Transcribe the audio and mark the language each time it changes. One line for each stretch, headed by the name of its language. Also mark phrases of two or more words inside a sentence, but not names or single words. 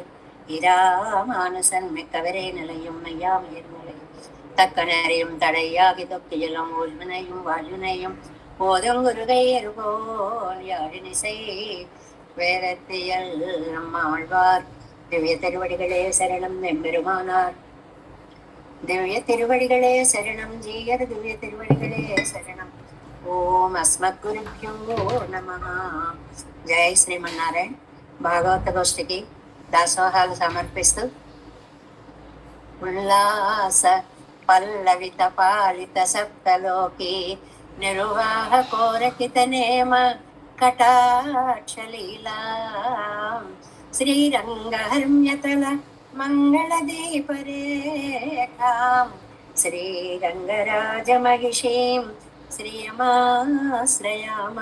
Tamil: இராமானுசன் மிக்கவரே நிலையும் மையாமையர் நிலையும் தக்க நேரையும் தடையாகி தொக்கியலும் ஊழ்வினையும் வாழ்வினையும் போதும் குருகை எருபோல் யாழினிசை வேதத்தியல் நம்மாழ்வார் திவ்ய திருவடிகளே சரணம் எம்பெருமானார் திவ்ய திருவடிகளே சரணம் ஜீயர் திவ்ய திருவடிகளே சரணம்
Sanskrit: ॐ अस्मद्गुरुभ्यो नमः.
Telugu: జై శ్రీమన్నారాయణ. భాగవత గోష్ఠికి దాసోహాలు సమర్పిస్తూ
Sanskrit: उल्लास पल्लवित पालित सप्तलोकि निर्वाह कोरकित नेम कटाक्षलीला श्रीरंगहर्म्यतल मंगल दीपरेखां श्रीरंगराजमहिषीं श्रीयमाश्रयाम.